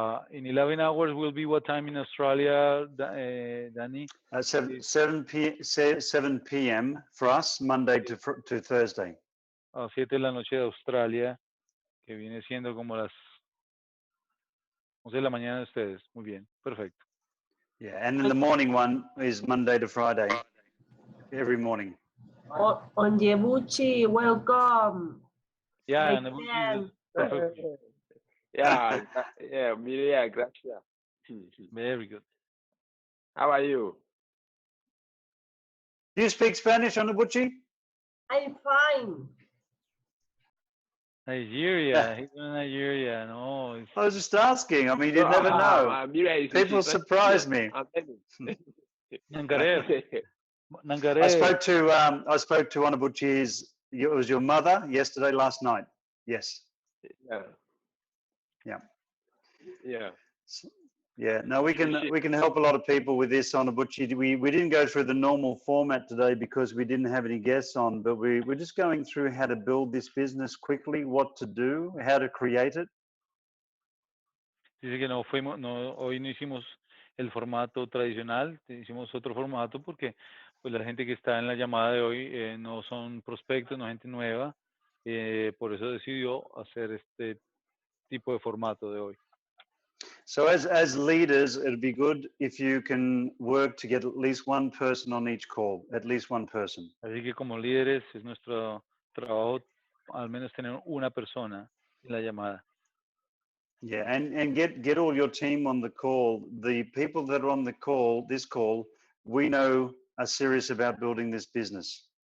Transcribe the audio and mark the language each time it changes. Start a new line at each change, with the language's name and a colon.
English: In 11 hours will be what time in Australia, Danny? 7 p.m. for us, Monday to Thursday.
Spanish: A 7 de la noche de Australia, que viene siendo como las 11 de la mañana de ustedes. Muy bien, perfecto.
English: Yeah, and then the morning one is Monday to Friday, every morning. On Yebuchi, welcome. Yeah, My and friend. perfect. Yeah, Miria, gracias. Very good. How are you? Do you speak Spanish, Onabuchi? I'm fine. Nigeria, he's in Nigeria. No, it's, I was just asking. I mean, you never know. Miria is People surprise me. Nangaré. I spoke to Onabuchi's. It was your mother yesterday, last night. Yes. Yeah. Yeah. Yeah. Yeah, no, we can help a lot of people with this on Abuchi. We didn't go through the normal format today because we didn't have any guests on, but we're just going through how to build this business quickly, what to do, how to create it.
Spanish: dice que hoy no hicimos el formato tradicional, hicimos otro formato porque pues la gente que está en la llamada de hoy no son prospectos, no gente nueva, por eso decidió hacer este tipo de formato de hoy.
English: So as leaders, it'd be good if you can work to get at least one person on each call, at least one person.
Spanish: Así que como líderes es nuestro trabajo al menos tener una persona en la llamada.
English: Yeah, and get all your team on the call. The people that are on the call, this call, we know are serious about building this business.